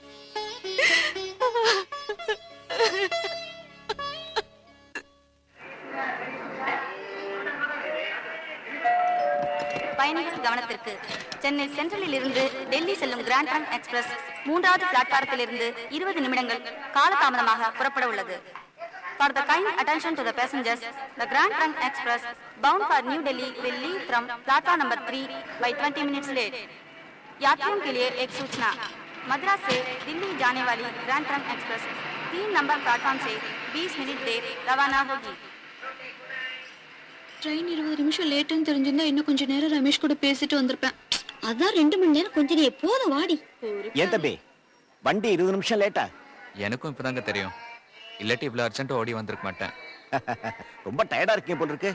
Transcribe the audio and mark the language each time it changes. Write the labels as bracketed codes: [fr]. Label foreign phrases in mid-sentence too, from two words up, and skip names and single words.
[ta] பயணிகள் கவனத்திற்கு, சென்னை சென்ட்ரலில் இருந்து டெல்லி செல்லும் கிராண்ட் ட்ரங்க் எக்ஸ்பிரஸ் 3வது பிளாட்பாரத்தில் இருந்து 20 நிமிடங்கள் காலதாமதமாக புறப்பட உள்ளது. [en] For the kind attention to the passengers, the Grand Trunk Express bound for New Delhi will leave from platform number 3 by 20 minutes late. [hi] यात्रियों के लिए एक सूचना, मद्रास से दिल्ली जाने वाली ग्रैंड ट्रंक एक्सप्रेस 3 नंबर प्लेटफॉर्म से 20 मिनट देर रवाना होगी. [ta] ட்ரெயின் 20 நிமிஷம் லேட்டுன்னு தெரிஞ்சிருந்தா இன்னும் கொஞ்ச நேரம் ரமேஷ் கூட பேசிட்டு வந்திருப்பேன். அதான் 2 மணி நேரம் கொஞ்ச நேரம் எப்போதும் வாடி. ஏன் தம்பி வண்டி 20 நிமிஷம் லேட்டா? எனக்கும் இப்பதாங்க தெரியும், இல்லாட்டி இவ்வளவு அர்ஜென்ட் ஓடி வந்திருக்க மாட்டேன். ரொம்ப டயர்டா இருக்கீங்க போல இருக்கு.